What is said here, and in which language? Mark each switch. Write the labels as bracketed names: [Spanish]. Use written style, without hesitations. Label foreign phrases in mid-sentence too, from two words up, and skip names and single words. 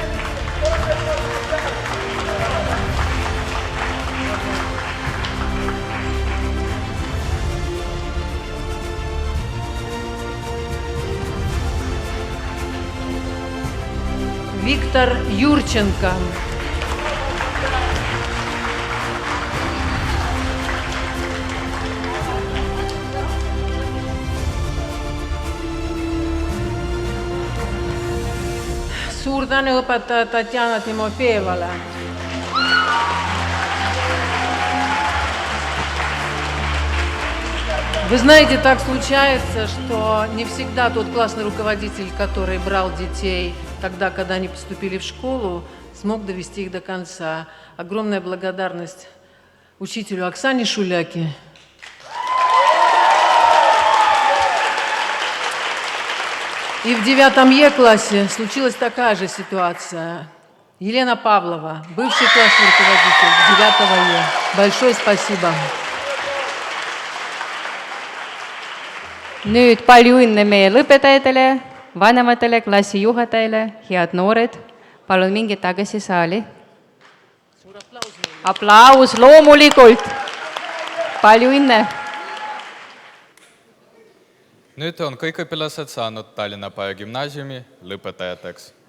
[Russian] Виктор Юрченко. [Estonian] Suur tänu õpetaja Tatjana Timofeevale. [Russian] Вы знаете, так случается, что не всегда тот классный руководитель, который брал детей тогда, когда они поступили в школу, смог довести их до конца. Огромная благодарность учителю Оксане Шуляке. И в 9 Е-классе случилась такая же ситуация. Елена Павлова, бывший классный руководитель 9 Е. Большое спасибо. [Estonian] Nüüd palju õnne meie lõpetajatele, vanematele, klassijuhatajale, head noored. Palun minge tagasi saali. Aplaus loomulikult. Palju õnne. Nüüd on kõik õpilased saanud Tallinna Paja Gümnaasiumi lõpetajateks.